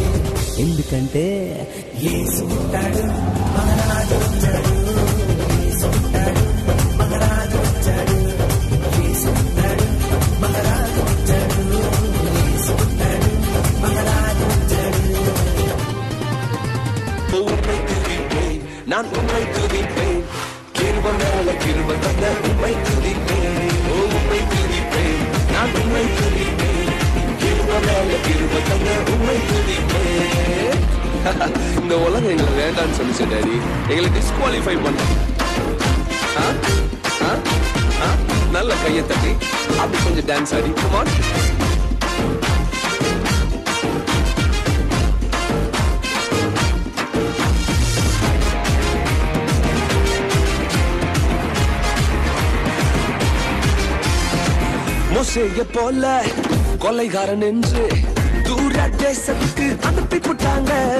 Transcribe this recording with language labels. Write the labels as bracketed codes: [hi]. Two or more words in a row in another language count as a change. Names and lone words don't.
[te] ఎందుకంటే యేసు పుట్టాడు, మహారాజు వచ్చాడు. యేసు పుట్టాడు, మహారాజు వచ్చాడు. యేసు పుట్టాడు, మహారాజు వచ్చాడు. యేసు పుట్టాడు, మహారాజు వచ్చాడు. [ta] உண்மை துதிப்பேன், நான் உண்மை துதிப்பேன், கிருப மேல கிருப தந்த உண்மை துதிப்பேன். உண்மை துதிப்பேன், நான் உண்மை துதிப்பேன், கிருப மேல கிருப தந்த உண்மை துதிப்பேன். இந்த உலகம் எங்களை வேண்டான்னு சொல்லிச்சு டாடி, எங்களை டிஸ்குவாலிஃபை பண்ண. நல்ல கையை தட்டி அப்படி கொஞ்சம் டான்ஸ் ஆடி. [en] Come on. [ta] மோசேய போல கொலைகாரன் என்று தூர தேசத்துக்கு அனுப்பி போட்டாங்க.